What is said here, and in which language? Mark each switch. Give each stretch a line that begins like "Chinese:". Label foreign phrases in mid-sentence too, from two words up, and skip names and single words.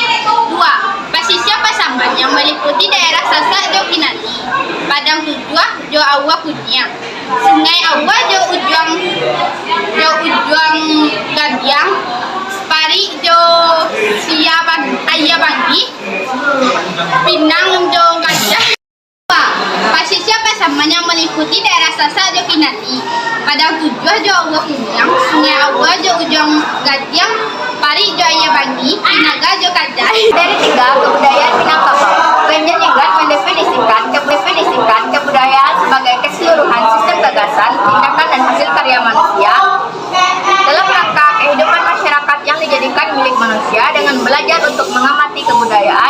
Indonesian: Dua, Pasisir Pasaman yang meliputi daerah Sasak Jo Kinali, Padang Tujuh Jo Awa Kunyang, Sungai Awa Jo Ujuang Gadiang, Pari Jo Ayah Banggi, Pinang Jo Gajah. Pasisir Pasaman yang meliputi daerah Sasak Jo Kinali, Padang Tujuh Jo Awa Kunyang, Sungai Awa Jo Ujung Gadiang, Pari Jo Ayah Banggi, Pinaga Jo Kajai. Dari tiga, kebudayaan Minangkabau. Benjen Ningrat mendefinisikan kebudayaan sebagai keseluruhan sistem gagasan, tindakan, dan hasil karya manusia dalam rangka kehidupan masyarakat yang dijadikan milik manusia dengan belajar untuk mengamati kebudayaan.